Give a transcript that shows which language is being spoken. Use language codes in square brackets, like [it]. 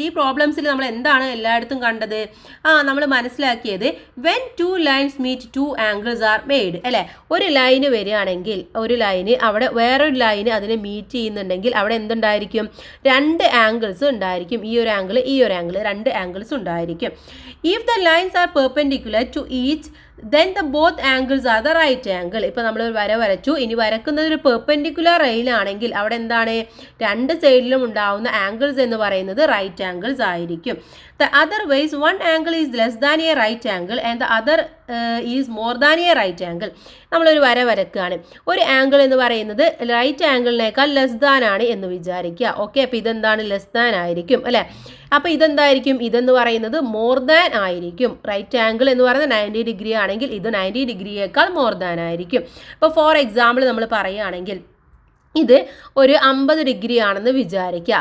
[ml] ഈ പ്രോബ്ലംസിൽ നമ്മൾ എന്താണ് എല്ലായിടത്തും കണ്ടത്? നമ്മൾ മനസ്സിലാക്കിയത് [en] when two lines meet two angles are made [ml] അല്ലേ. ഒരു ലൈന് വരികയാണെങ്കിൽ ഒരു ലൈന് അവിടെ വേറൊരു ലൈന് അതിനെ മീറ്റ് ചെയ്യുന്നുണ്ടെങ്കിൽ അവിടെ എന്തുണ്ടായിരിക്കും? രണ്ട് ആംഗിൾസ് ഉണ്ടായിരിക്കും. ഈ ഒരു ആംഗിൾ, ഈ ഒരു ആംഗിൾ, രണ്ട് ആംഗിൾസ് ഉണ്ടായിരിക്കും. [en] If the lines are perpendicular to each then the both angles are the right angle. [ml] ഇപ്പോൾ നമ്മൾ ഒരു വര വരച്ചു. ഇനി വരക്കുന്നത് ഒരു പെർപെൻഡിക്കുലർ ലൈനാണെങ്കിൽ അവിടെ എന്താണ്? രണ്ട് സൈഡിലും ഉണ്ടാവുന്ന ആംഗിൾസ് എന്ന് പറയുന്നത് റൈറ്റ് ആംഗിൾസ് ആയിരിക്കും. [en] The other ways one angle is less than a right angle and the other is more than a right angle. [ml] നമ്മളൊരു വര വരക്കുകയാണ്. ഒരു ആംഗിൾ എന്ന് പറയുന്നത് റൈറ്റ് ആംഗിളിനേക്കാൾ ലെസ് ദാൻ ആണ് എന്ന് വിചാരിക്കുക. ഓക്കെ, അപ്പോൾ ഇതെന്താണ്? ലെസ് ദാൻ ആയിരിക്കും അല്ലേ. അപ്പോൾ ഇതെന്തായിരിക്കും? ഇതെന്ന് പറയുന്നത് മോർ ദാൻ ആയിരിക്കും. റൈറ്റ് ആംഗിൾ എന്ന് പറയുന്നത് 90 ഡിഗ്രി ആണെങ്കിൽ ഇത് 90 ഡിഗ്രിയേക്കാൾ മോർ ദാൻ ആയിരിക്കും. ഇപ്പോൾ ഫോർ എക്സാമ്പിൾ നമ്മൾ പറയുകയാണെങ്കിൽ ഇത് ഒരു 50 ഡിഗ്രി ആണെന്ന് വിചാരിക്കുക.